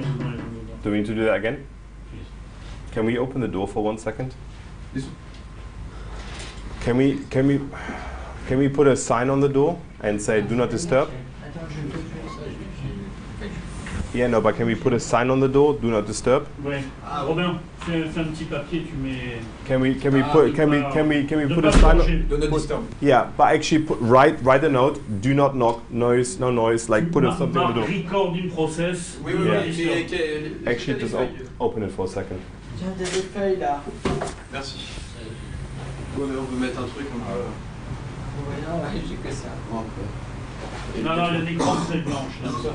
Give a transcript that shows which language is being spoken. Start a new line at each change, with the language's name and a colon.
English: do we need to do that again? Please. Can we open the door for 1 second? This Can we put a sign on the door and say do not disturb? Yeah, no, but can we put a sign on the door, do not disturb?
French: Ouais. Robin, fais un petit papier, tu mets.
English: Can we put a sign? do not disturb. Yeah, but actually write a note. Do not knock. Noise, no noise. Like put something on the door. Recording process.
French: Oui,
English: Yeah. Actually, just open it for a second.
French: Tiens, des feuilles là. Merci. On veut mettre un truc, on peut. Non, j'ai que ça. Bon, Non, il y a des grandes feuilles blanches là.